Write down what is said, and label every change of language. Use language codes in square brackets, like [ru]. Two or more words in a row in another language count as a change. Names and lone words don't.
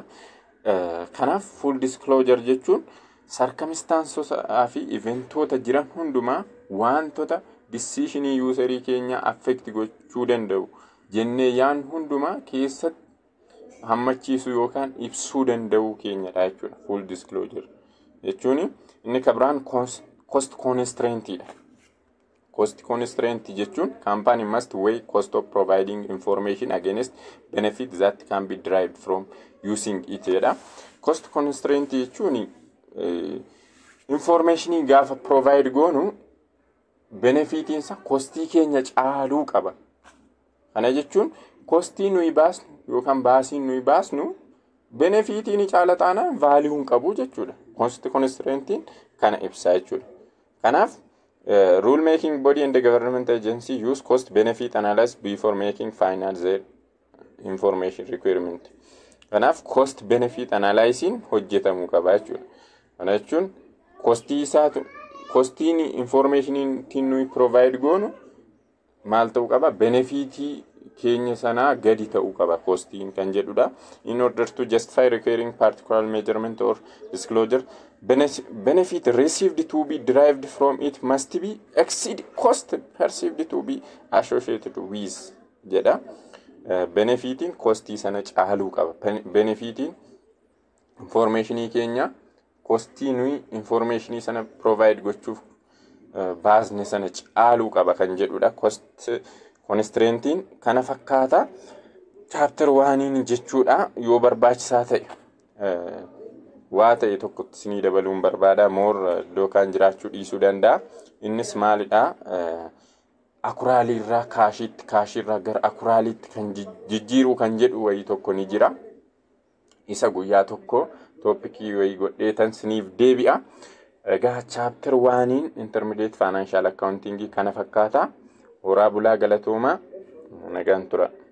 [om] Kanaaf [en] full disclosure [om] jechuun circumstances fi eventoota jiran hundumaa wantoota decisionii userii keenya affect gochuu danda'u jennee yaan hundumaa keessatti hammachiisuu yookaan ibsuu danda'u keenyadha jechuudha. [en] Full disclosure [om] jechuun inni kabiraan [en] cost constraintidha. Cost constraint jechuun company must weigh cost of providing information against benefits that can be derived from using it jedha. Cost constraint [om] jechuun informationii gaafa provide goonu benefitiinsa kostii keenya caaluu qaba. Kana jechuun kostii nuyi baasnu yookaan baasiin nuyi baasnu benefitiin caala taanaan value qabu jechuudha. [en] Cost constraintiin [om] kana ibsa jechuudha. [en] Kanaaf rule making body and the government agency use cost benefit analysis before making final their information requirement. [om] Kanaaf [en] cost benefit analysis [om] hojjetamuu qaba jechuudha. Kana jechuun kostii isaatu kostiin information nuyi provide goonu maal ta'uu qaba benefitii keenya sanaa gadi ta'uu qaba kostiin kan jedhudha. [en] In order to justify requiring particular measurement or disclosure, benefit received to be derived from it must be exceed cost perceived to be associated with jedha. [om] Benefitiin kostii sana caaluu qaba. Benefitiin informationii keenya kostii nuyi informationii sana provide gochuuf baasne sana caaluu qaba kan jedhudha. [en] Cost constraintiin [om] kana fakkaata. Chapter 1 jechuudha. Yoo barbaachisaa ta'e waa ta'e tokkotti sinii dabaluun barbaada. More lookaan jiraachuu dhiisuu danda'a. Innis maalidha? Akuraaliirraa kaashiitti, kaashiirraa gara akuraaliitti kan jijjiiruu kan jedhu wayii tokko ni jira. Isa guyyaa tokko toopikii wayii godheetan siniif deebi'a. Egaa chapter 1 [en] intermediate financial accounting [om] kana fakkaata. Horaa bulaa galatoomaa nagaan tura.